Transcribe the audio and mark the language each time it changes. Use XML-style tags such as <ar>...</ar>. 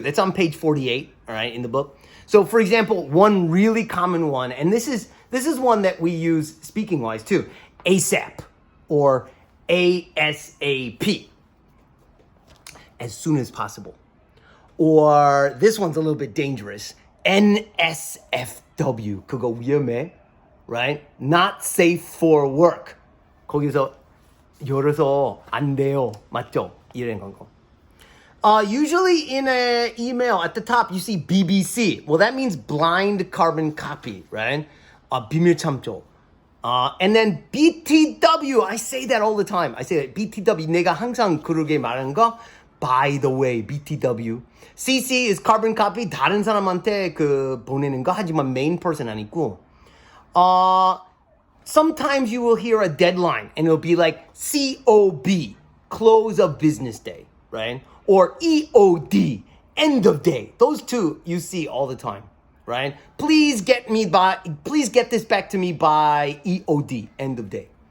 <en>That's on page 48, all right, in the book. So, for example, one really common one, and this is one that we use speaking wise too, ASAP or ASAP, as soon as possible. Or this one's a little bit dangerous, NSFW,</en> <ko>그거 위험해,</ko> <en>right? Not safe for work.</en> <ko>거기서 열어서 안 돼요, 맞죠? 이런 거.</ko> <en>Usually in an email at the top you see BBC. Well, that means blind carbon copy, right?</en> <ko>비밀 참조.</ko> <en>And then BTW, I say that all the time. I say that BTW,</en> <ko>내가 항상 그러게 말하는 거. By the way, BTW. CC is carbon copy. 다른 사람한테 보내는 거. 하지만</ko> <en>main person</en> <ko>아니고.</ko> <en>Sometimes you will hear a deadline and it'll be like COB, close of business day, right? Or EOD, end of day. Those two you see all the time. Right? Please get this back to me by EOD, end of day.</en>